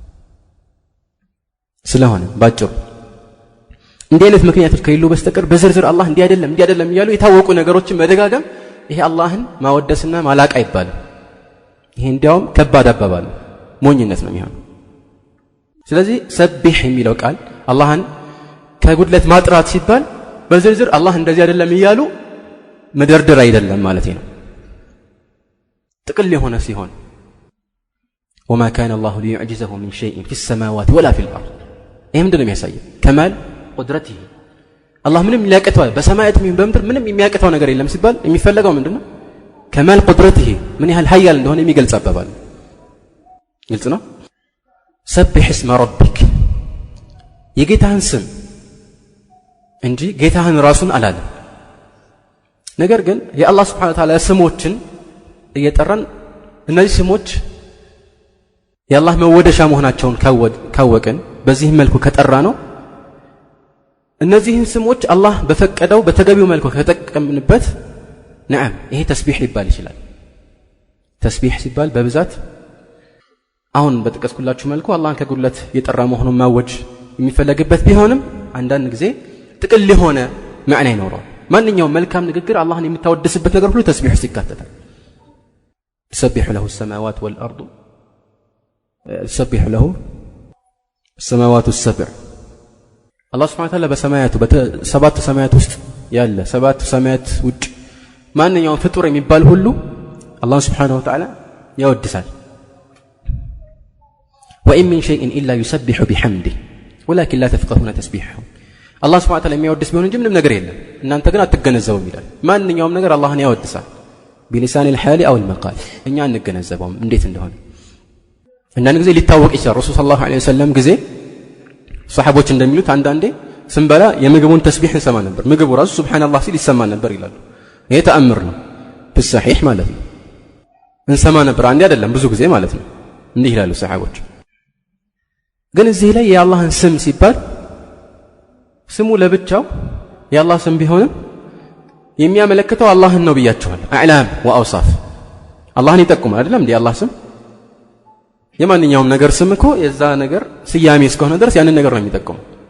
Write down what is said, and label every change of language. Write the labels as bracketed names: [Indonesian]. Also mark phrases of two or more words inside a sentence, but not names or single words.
[Amharic] ስለሆነ ባጭሩ እንዲህ አይነት ምክንያቶች ከሌሉ በስተቀር በዝርዝር አላህ እንዲህ አይደለም እያሉ የታወቁ ነገሮችን መደጋገም ይሄ አላህን ማወደስና ማላቅ አይባልም ይሄ እንዲያውም ከባድ አባባል ሞኝነት ነው የሚሆነው ስለዚህ ሰቢህ የሚለው ቃል አላህን ከጉድለት ማጥራት ሲባል በዝርዝር አላህ እንደዚህ አይደለም እያሉ መደርደር አይደለም ማለት ነው ጥቅል የሆነ ሲሆን [Arabic] وما كان الله ليعجزه من شيء في السماوات ولا في الأرض [Amharic] ይሄ ምንድነው የሚያሳየው [Arabic] كمال قدرته الله [Amharic] ምንም ሊያቀተው በሰማያት ምን በምድር ምንም የሚያቀተው ነገር የለም ሲባል የሚፈልገው ምንድነው [Arabic] كمال قدرته [Amharic] ምን ያህል ኃያል እንደሆነ የሚገልጽ አባባል ግልጽ ነው [Arabic] سبح اسم ربك [Amharic] የጌታህን ስም እንጂ ጌታህን ራሱን አላለም ነገር ግን የአላህ [Arabic] سبحانه وتعالى [Amharic] ስሞችን እየጠራን እነዚህ ስሞች የአላህ መወደሻ መሆናቸውን ካወቅን በዚህ መልኩ ከጠራ ነው እነዚህን ስሞች አላህ በፈቀደው በተገቢው መልኩ ከተጠቀምንበት ነዓም ይሄ ተስቢህ ሊባል ይችላል ተስቢህ ሲባል በብዛት አሁን በተቀስኩላችሁ መልኩ አላህን ከጉድለት የጠራ መሆኑን ማወጅ የሚፈለግበት ቢሆንም አንዳንድ ጊዜ ጥቅል የሆነ ማዕና ይኖረዋል ማንኛውም መልካም ንግግር አላህን የምታወድስበት ነገር ሁሉ ተስቢህ ውስጥ ይካተታል [Arabic] تسبح له السماوات والأرض تسبح له السماوات السبع الله سبحانه وتعالى [Amharic] በሰማያቱ በሰባት ሰማያት ውስጥ ያለ ሰባት ሰማያት ውጭ ማንኛውም ፍጡር የሚባል ሁሉ አላህ [Arabic] سبحانه وتعالى [Amharic] ያወድሳል [Arabic] وإن من شيء إلا يسبح بحمده ولكن لا تفقهون تسبيحه الله سبحانه وتعالى [Amharic] የሚያወድስ ቢሆን እንጂ ምንም ነገር የለም እናንተ ግን አትገነዘቡም ይላል ማንኛውም ነገር አላህን ያወድሳል [Arabic] بلسان الحال أو المقال [Amharic] እኛ አንገነዘበውም እንዴት እንደሆነ አንዳንድ ጊዜ ሊታወቅ ይችላል ረሱል [Arabic] صلى الله عليه وسلم [Amharic] ጊዜ ሰሃቦች እንደሚሉት አንዳንዴ ስንበላ የምግቡን ተስቢህ እንሰማ ነበር ምግቡ ራሱ ሱብሃንአላህ ሲል ይሰማ ነበር ይላሉ ይሄ ተአምር ነው በሰሒህ ማለት ነው እንሰማ ነበር አንዴ አይደለም ብዙ ጊዜ ማለት ነው እንዲህ ይላሉ ሰሃቦች ግን እዚህ ላይ የአላህን ስም ሲባል ስሙ ለብቻው የአላህ ስም ቢሆንም የሚያመለክተው አላህን ነው ብያችኋል [Arabic] أعلام وأوصاف [Amharic] አላህን ይጠቁማል አይደለም እንዴ አላህ ስም የማንኛውም ነገር ስም እኮ የዛ ነገር ስያሜ እስከሆነ ድረስ ያንን ነገር ነው የሚጠቁመው